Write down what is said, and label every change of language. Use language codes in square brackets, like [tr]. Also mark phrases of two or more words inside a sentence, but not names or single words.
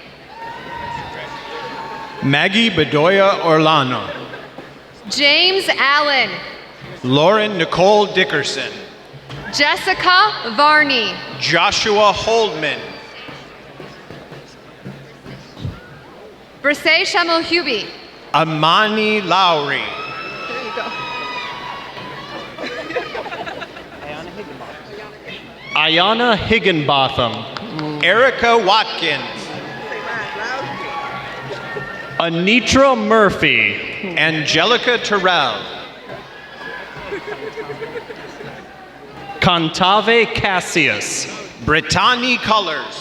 [en] Maggie Bedoya Orlano. James Allen. Lauren Nicole Dickerson. Jessica Varney. Joshua Holdman. Brisay Shamohubi. Amani Lowry. There you go. Ayana Higginbotham. Erica Watkins. Anitra Murphy. Angelica Terrell. Contave Cassius. Brittany Colors.